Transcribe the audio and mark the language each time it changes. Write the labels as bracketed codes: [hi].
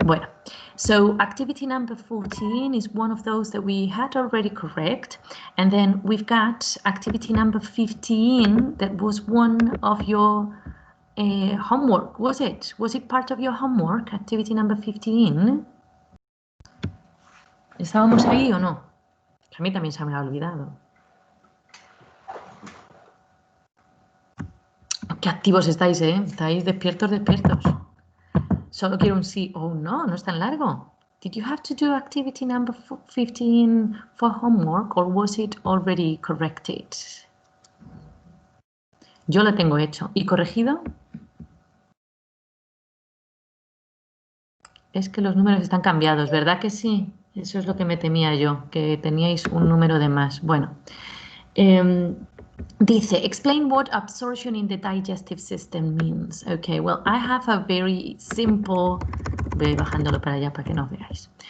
[en] Bueno, so activity number 14 is one of those that we had already correct. And then we've got activity number 15 that was one of your homework, was it? Was it part of your homework, activity number 15? [es] ¿Estábamos ahí o no? A mí también se me ha olvidado. Qué activos estáis, ¿eh? Estáis despiertos, despiertos. Solo quiero un sí o un no, no es tan largo. [en] Did you have to do activity number 15 for homework or was it already corrected? [es] Yo lo tengo hecho. ¿Y corregido? Es que los números están cambiados, ¿verdad que sí? Eso es lo que me temía yo, que teníais un número de más. Bueno, dice, [en] explain what absorption in the digestive system means. Okay, well, I have a very simple, [es] voy bajándolo para allá para que no veáis.